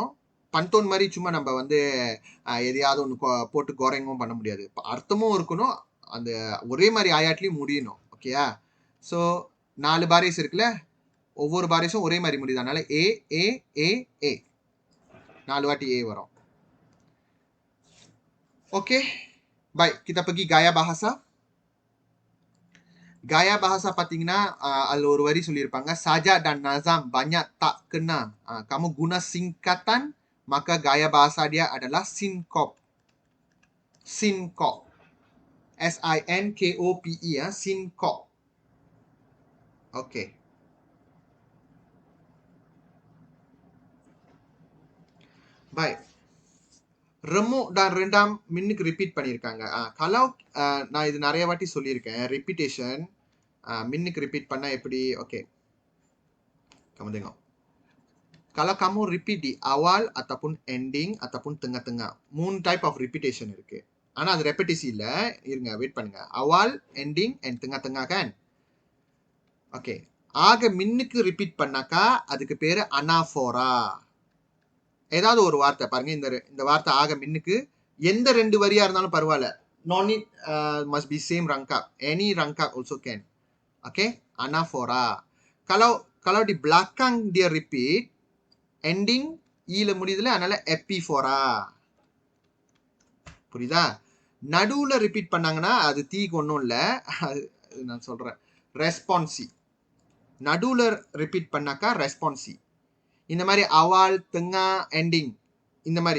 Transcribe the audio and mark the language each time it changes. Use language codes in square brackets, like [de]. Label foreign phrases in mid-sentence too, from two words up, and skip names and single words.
[ta] பண்டோன் மாதிரி சும்மா நம்ம வந்து எதையாவது ஒன்று போட்டு குறைங்கவும் பண்ண முடியாது. அர்த்தமும் இருக்கணும், அந்த ஒரே மாதிரி ஆயாட்லையும் முடியணும். ஓகேயா? ஸோ 4 பாரிஸ் இருக்குல்ல, ஒவ்வொரு பாரிஸும் ஒரே மாதிரி முடியுது. அதனால ஏ ஏ ஏ ஏ 4 வாட்டி ஏ வரும். [ms] Okey. Baik, kita pergi gaya bahasa. Gaya bahasa [ta] பார்த்தீங்கன்னா அதில் ஒரு வரி சொல்லியிருப்பாங்க, [ms] saja dan nazam banyak tak kena. Kamu guna singkatan, maka gaya bahasa dia adalah sinkop. Sinkop. S-I-N-K-O-P-E ya, sinkop. Okey. Baik. Remuk dan rendam [ta] மின்னுக்கு ரிப்பீட் பண்ணியிருக்காங்க. kalau நான் இது நிறைய வாட்டி சொல்லியிருக்கேன், repetition மின்னுக்கு ரிப்பீட் பண்ணா எப்படி? [ms] Okey. Kamu tengok. Kalau kamu repeat di awal ataupun ending ataupun tengah-tengah, [en] 3 type of repetition [ta] இருக்கு. ஆனா அது repetisi இல்ல. இருங்க, வெயிட் பண்ணுங்க. [ms] awal, ending and tengah-tengah kan? Okey. [ta] ஆக மின்னுக்கு ரிப்பீட் பண்ணாக்கா அதுக்கு பேரு அனாஃபோரா. ஏதாவது ஒரு வார்த்தை பாருங்க, இந்த வார்த்தை ஆக மின்னுக்கு எந்த 2 வரியா இருந்தாலும் பரவாயில்ல. [en] No need must be same rangkap. Any rangkap also can. Okay? Anaphora. [ms] Kalau di belakang dia repeat, ending [ta] ஈல முடியுதுல, அதனால எபிஃபோரா. புரியுதா? நடுவுல ரிப்பீட் பண்ணாங்கன்னா அது தீக்கு ஒன்றும் இல்லை. அது நான் சொல்றேன், ரெஸ்பான்சி. நடுவுல ரிப்பீட் பண்ணாக்கா ரெஸ்பான்சி. இந்த மாதிரி அவால், தெங்கா, எண்டிங் இந்த மாதிரி.